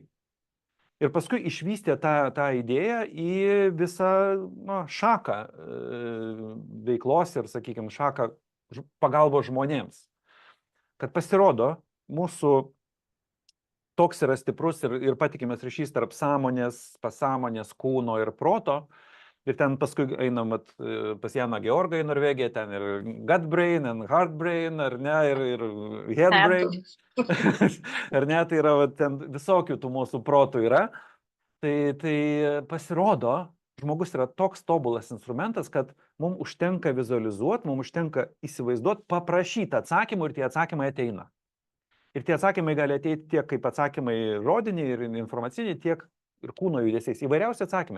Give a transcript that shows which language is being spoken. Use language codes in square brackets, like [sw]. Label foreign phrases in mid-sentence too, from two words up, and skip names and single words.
[lt] Ir paskui išvystė tą idėją į visą šaką veiklos ir, sakykime, šaką pagalbos žmonėms. Kad pasirodo, mūsų toks yra stiprus ir patikimas ryšys tarp sąmonės, pasąmonės, kūno ir proto. Ir ten paskui einam pas Janą Georgą į Norvegiją, ten ir [en] gut brain, and heart brain, [lt] ar ne, ir [en] head brain. [lt] Ar ne, tai yra ten visokių tų mūsų protų yra. Tai pasirodo, žmogus yra toks tobulas instrumentas, kad mums užtenka vizualizuoti, mums užtenka įsivaizduoti, paprašyti atsakymų ir tie atsakymai ateina. Ir tie atsakymai gali ateiti tiek kaip atsakymai žodiniai ir informaciniai, tiek ir kūno judesiais, įvairiausi atsakymai.